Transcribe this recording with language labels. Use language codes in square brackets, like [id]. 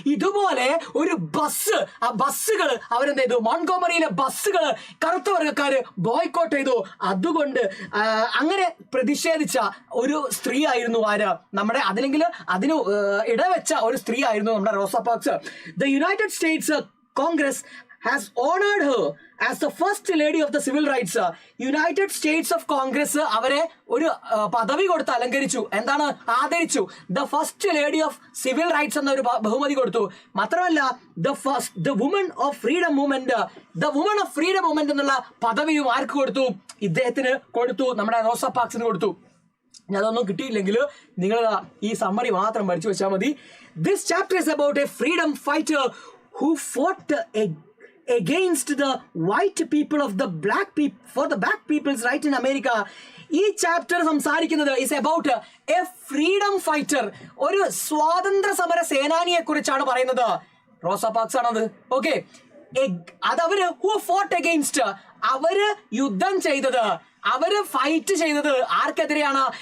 [ml] ഇതുപോലെ ഒരു ബസ്സുകൾ അവരെന്ത് ചെയ്തു? മോൺഗോമറിയിലെ ബസ്സുകൾ കറുത്ത വർഗ്ഗക്കാര് ബോയ്ക്കോട്ട് ചെയ്തു. അതുകൊണ്ട് അങ്ങനെ പ്രതിഷേധിച്ച ഒരു സ്ത്രീ ആയിരുന്നു ആര്? നമ്മുടെ അതിന് ഇടവെച്ച ഒരു സ്ത്രീ ആയിരുന്നു നമ്മുടെ റോസ parks. [en] The United States Congress has honored her as the first lady of the civil rights. [ml] United States of Congress അവരെ ഒരു പദവി കൊടുത്ത് അലങ്കരിച്ചു. എന്താണ്? ആദരിച്ചു. The first lady of civil rights എന്ന ഒരു ബഹുമതി കൊടുത്തു. മാത്രമല്ല the woman of freedom movement എന്നുള്ള പദവിയും ആർക്ക് കൊടുത്തു? ഇദ്ദേഹത്തിന് കൊടുത്തു, നമ്മുടെ റോസ പാർക്സിന് കൊടുത്തു. അതൊന്നും കിട്ടിയില്ലെങ്കിൽ നിങ്ങൾ ഈ സമ്മറി മാത്രം പഠിച്ചു വെച്ചാൽ മതി. [en] This chapter is about a freedom fighter who fought against the white people of the for the black people's right in America. [ml] ഈ ചാപ്റ്റർ സംസാരിക്കുന്നത് [en] is about a freedom fighter, [ml] ഒരു സ്വാതന്ത്ര്യ സമര സേനാനിയെ കുറിച്ചാണ് പറയുന്നത്. റോസ പാർക്സ് ആണത്. ഓക്കെ, അതവര് [en] who fought against, [ml] അവര് യുദ്ധം ചെയ്തത്, അവര് ഫൈറ്റ് ചെയ്തത് ആർക്കെതിരെയാണ്?